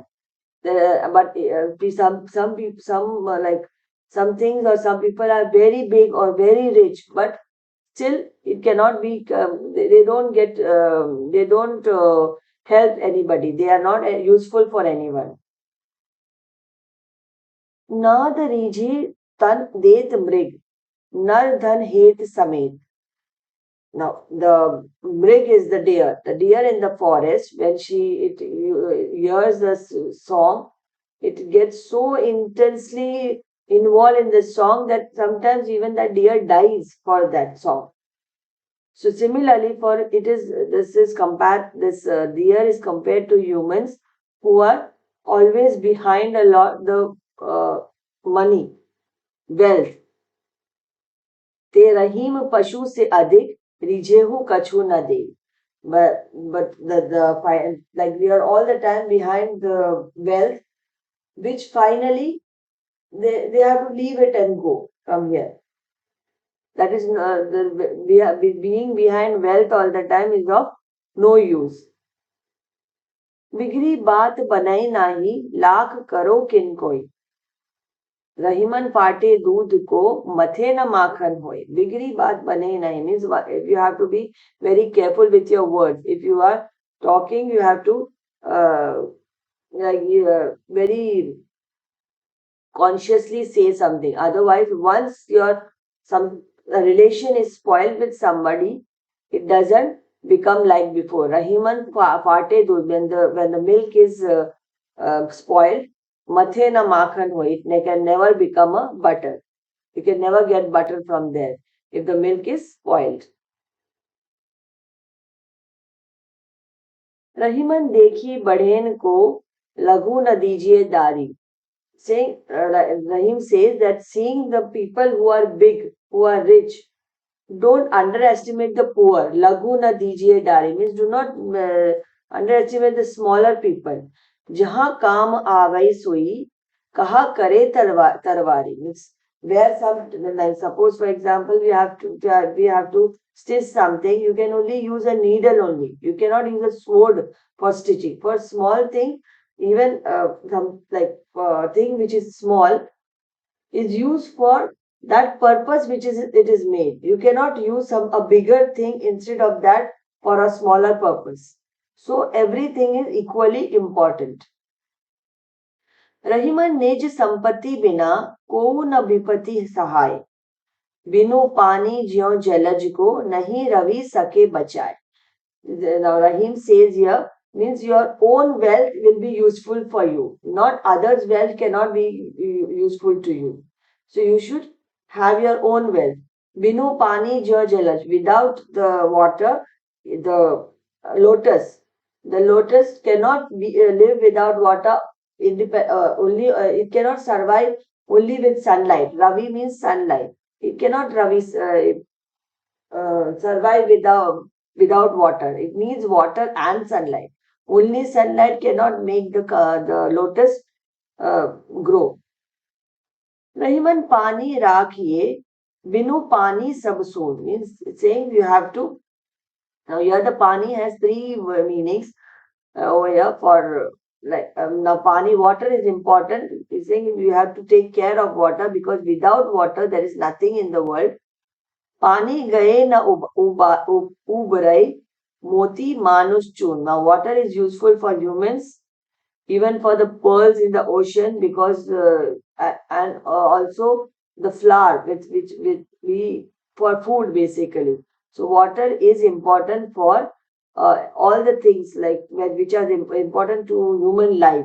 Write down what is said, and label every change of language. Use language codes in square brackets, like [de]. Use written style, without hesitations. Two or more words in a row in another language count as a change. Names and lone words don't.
[en] But like some things or some people are very big or very rich, but still it cannot be. They don't get. They don't help anybody. They are not useful for anyone. [hi] नाद रीझे तन देत मृग नर धन हेत समेत. [en] Now, the mrig is the deer. The deer in the forest, when hears the song, it gets so intensely involved in the song that sometimes even the deer dies for that song. So similarly, for it is this is compared this deer is compared to humans who are always behind a lot the money, wealth. [hi] ते रहीम पशु से अधिक रिझेहु कछु न दे. [en] But like we are all the time behind the wealth, which finally they have to leave it and go from here. That is being behind wealth all the time is of no use. [hi] बिगड़ी बात बनाई नाही लाख करो किन कोई. रहीमन फाटे दूध को मथे न माखन होए. बिगड़ी बात बने नहीं [en] means you have to be very careful with your words. If you are talking, you have to very consciously say something. Otherwise, once your some relation is spoiled with somebody, it doesn't become like before. [hi] रहिमन फाटे दूध, [en] when the milk is spoiled, [hi] मथे न माखन हो, [en] it can never become a butter. You can never get butter from there if the milk is spoiled. [hi] रहीमन देखी बढ़ेन को लघु न दीजिए दारी. [en] Saying Rahim says that seeing the people who are big, who are rich, don't underestimate the poor. [hi] लघु न दीजिए डारि [en] means do not underestimate the smaller people. [hi] जहाँ काम आवई सोई कहा करे तरवारी [en] means where some, like suppose for example we have to stitch something, you can only use a needle only. You cannot use a sword for stitching. For small thing, even some like thing which is small is used for that purpose which is it is made. You cannot use a bigger thing instead of that for a smaller purpose. So everything is equally important. [hi] रहीमन निज संपत्ति बिना को न विपत्ति सहाय. बिनु पानी ज्यों जलज को नहीं रवि सके बचाए. [en] Now Rahim says here means your own wealth will be useful for you. Not others' wealth cannot be useful to you. So you should have your own wealth. [hi] बिनु पानी जो जलज. [en] Without the water, the lotus. The lotus cannot live without water. Only it cannot survive only with sunlight. Ravi means sunlight. It cannot survive without water. It needs water and sunlight. Only sunlight cannot make the lotus grow. [hi] रहिमन पानी राखिए, बिनु पानी सब सूद [en] means saying you have to. Now here the pani has three meanings over here for like now pani water is important. It's saying you have to take care of water because without water there is nothing in the world. [hi] पानी गए न उबरई मोती मानुष चून. [en] Now water is useful for humans, even for the pearls in the ocean, because and also the flour which we for food basically. So water is important for all the things like which are important to human life.